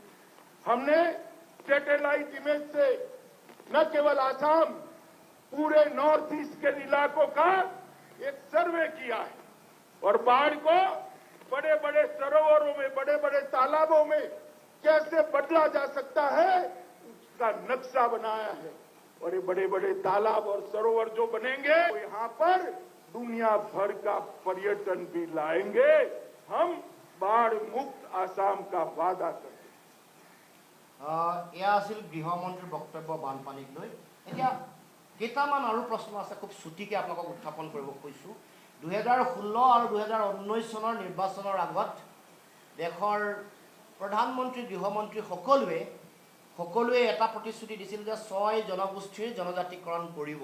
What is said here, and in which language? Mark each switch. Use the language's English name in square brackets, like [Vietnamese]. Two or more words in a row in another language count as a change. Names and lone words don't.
[Hindi] हमने [English] satellite image [Hindi] से न केवल आसाम, पूरे नॉर्थ ईस्ट के इलाकों का एक सर्वे किया है और बाढ़ को बड़े बड़े सरोवरों में, बड़े बड़े तालाबों में कैसे बदला जा सकता है उसका नक्शा बनाया है। और ये बड़े बड़े तालाब और सरोवर जो बनेंगे वो यहाँ पर दुनिया भर का पर्यटन भी लाएंगे। हम बाढ़ मुक्त आसाम का वादा करते हैं। [Assamese] এয়া আছিল গৃহমন্ত্ৰীৰ বক্তব্য বানপানীক লৈ। এতিয়া কেইটামান আৰু প্ৰশ্ন আছে, খুব চুটিকৈ আপোনালোকক উত্থাপন কৰিব খুজিছোঁ। 2016 আৰু 2019 চনৰ নিৰ্বাচনৰ আগত দেশৰ প্ৰধানমন্ত্ৰী গৃহমন্ত্ৰী সকলোৱে এটা প্ৰতিশ্ৰুতি দিছিল যে 6 জনগোষ্ঠীৰ জনজাতিকৰণ কৰিব।